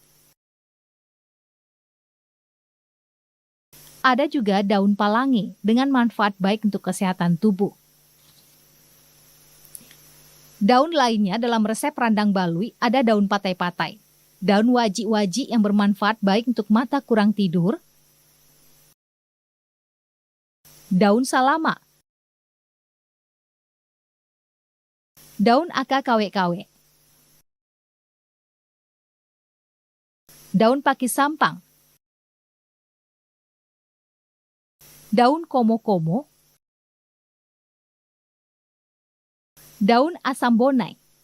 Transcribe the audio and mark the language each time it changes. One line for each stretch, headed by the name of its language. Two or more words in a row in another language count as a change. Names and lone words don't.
Indonesian: Ada juga daun palangi dengan manfaat baik untuk kesehatan tubuh. Daun lainnya dalam resep randang balui ada daun patai-patai. Daun waji-waji yang bermanfaat baik untuk mata kurang tidur. Daun salama. Daun aka kawe-kawe. Daun pakis sampang. Daun komo-komo. Daun asam bonai.